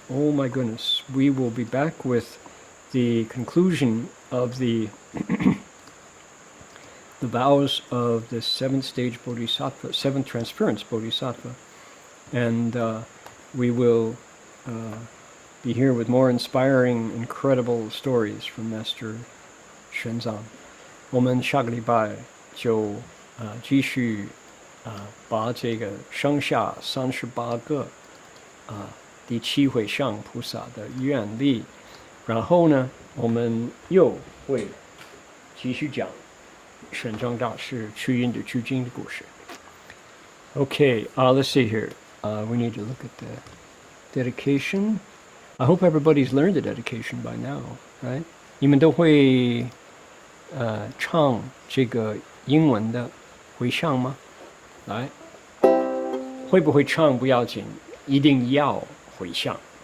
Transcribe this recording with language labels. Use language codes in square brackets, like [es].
[en] Oh my goodness, we will be back with the conclusion of the the vows of the seventh stage Bodhisattva, seventh transference Bodhisattva, and we will be here with more inspiring, incredible stories from Master Xuanzang. [zh] 我们下个礼拜就继续把这个剩下38个第七回向菩萨的愿力，然后呢，我们又会继续讲玄奘大师去印度取经的故事。 [en] Okay, let's see here. We need to look at the dedication. I hope everybody's learned the dedication by now, right? [zh] 你们都会唱这个英文的回向吗？来，会不会唱不要紧，一定要回向。